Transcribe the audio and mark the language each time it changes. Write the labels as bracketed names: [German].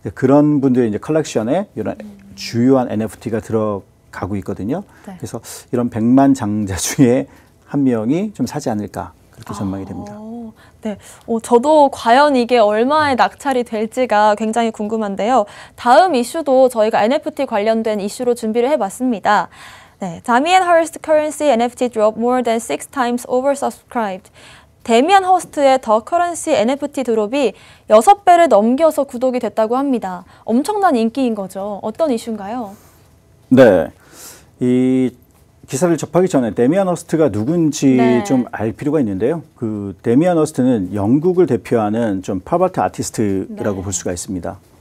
[Korean] 그런 분들이 이제 컬렉션에 이런 주요한 NFT가 들어가고 있거든요. 네. 그래서 이런 백만장자 중에 한 명이 좀 사지 않을까 그렇게 전망이 됩니다. 네, 저도 과연 이게 얼마에 낙찰이 될지가 굉장히 궁금한데요. 다음 이슈도 저희가 NFT 관련된 이슈로 준비를 해봤습니다. [English] 네, 다미안 허스트 currency NFT drop more than 6 times oversubscribed. [Korean] 데미안 허스트의 더 커런시 NFT 드롭이 6배를 넘겨서 구독이 됐다고 합니다. 엄청난 인기인 거죠. 어떤 이슈인가요? 네, 이 기사를 접하기 전에 데미안 허스트가 누군지 좀 알 필요가 있는데요. 그 데미안 허스트는 영국을 대표하는 좀 팝아트 아티스트라고 볼 수가 있습니다.